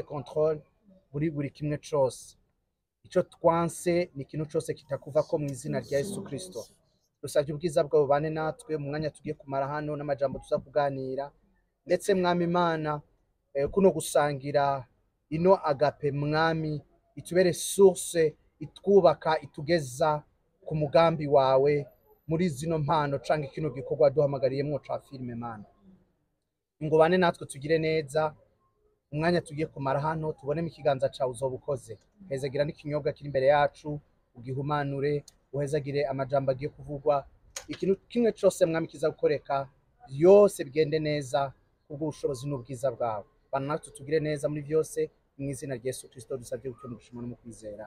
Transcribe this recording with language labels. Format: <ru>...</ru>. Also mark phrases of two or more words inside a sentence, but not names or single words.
<rn>control buri kimwe cyose icyo twanse ni ikintu cyose kitakuva ko mu izina rya Yesu Kristo dusabye ubwiza bwawe bane natwe mu mwanya tugiye kumara hano n'amajambo tuza kuganira ndetse mwami Imana kuno gusangira ino agape mwami itubere source itwubaka itugeza ku mugambi wawe muri zino mpano canke kino gikorwa duhamagariyemwo ca filme Mana ngo bane natwe tugire neza umwanya tugiye kumara hano tubonemo ikiganza cawe uzobukoze hezagira n'ikinyobwa kiri imbere yacu ugihumanure uhezagire amajambo agiye kuvugwa ikintu kimwe cyose mwami kiza gukoreka yose bigende neza kubwo ubushobozi n'ubwiza bwawe bana natwe tugire neza muri byose mu izina rya Yesu Kristo dusabye gutyo mugushima no kwizera</rn>